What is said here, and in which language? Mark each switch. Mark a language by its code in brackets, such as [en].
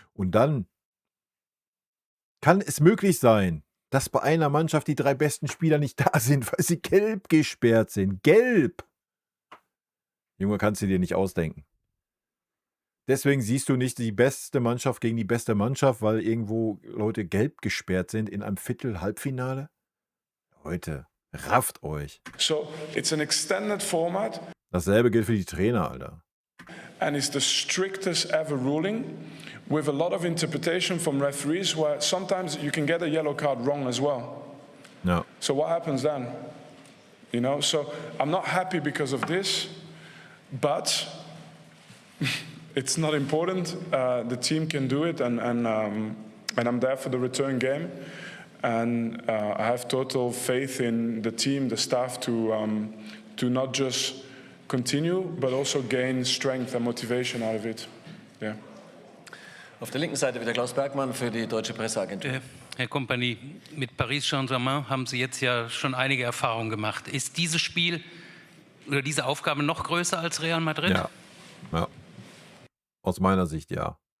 [de] Und dann kann es möglich sein, dass bei einer Mannschaft die 3 besten Spieler nicht da sind, weil sie gelb gesperrt sind. Gelb! Junge, kannst du dir nicht ausdenken. Deswegen siehst du nicht die beste Mannschaft gegen die beste Mannschaft, weil irgendwo Leute gelb gesperrt sind in einem Viertel, Halbfinale. Leute, rafft euch. [en] So, it's an extended format. [de] Dasselbe gilt für die Trainer, Alter. [en] And it's the strictest ever ruling with a lot of interpretation from referees where sometimes you can get a yellow card wrong as well. [de] Ja. [en] So what happens then? You know, so I'm not happy because of this, but it's not important. The team can do it, and I'm there for the return game. And I have total faith in the team, the staff, to not just continue, but also gain strength and motivation out of it. Yeah. [de] Auf der linken Seite wieder Klaus Bergmann für die Deutsche Presseagentur. Herr Kompany, mit Paris Saint-Germain haben Sie jetzt ja schon einige Erfahrungen gemacht. Ist dieses Spiel oder diese Aufgabe noch größer als Real Madrid? Ja. Aus meiner Sicht ja.